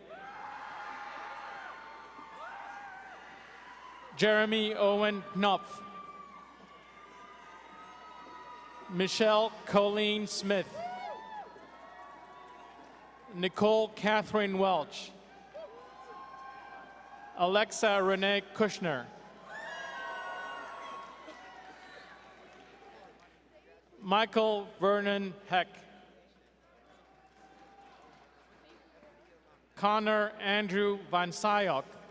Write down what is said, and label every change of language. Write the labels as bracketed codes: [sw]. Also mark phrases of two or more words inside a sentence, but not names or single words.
[en] Jeremy Owen Knopf. Michelle Colleen Smith. Nicole Catherine Welch. Alexa Renee Kushner. Michael Vernon Heck. Connor Andrew Van Syok.